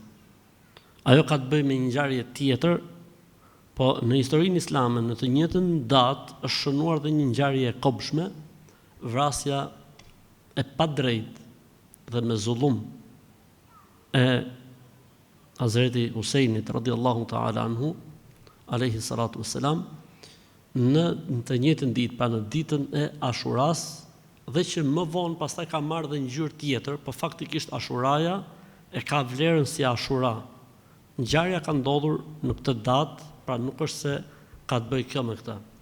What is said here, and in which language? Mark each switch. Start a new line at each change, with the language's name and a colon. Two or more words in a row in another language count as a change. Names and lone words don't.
Albanian: Ajo ka të bëjë me një ngjarje tjetër, po në historinë islame në të njëjtën datë është shënuar dhe një ngjarje e kobshme, vrasja e padrejtë dhe me zullum e Hazreti Husajnit
Arabic: رضي الله تعالى عنه عليه الصلاة والسلام
Albanian: në të njëjtën ditë, pa në ditën e Ashuras, dhe që më vonë pastaj ka marrë dhe ngjyrë tjetër, por faktikisht Ashuraja e ka vlerën si Ashura. Ngjarja ka ndodhur në këtë datë, pra nuk është se ka të bëjë kjo me këtë.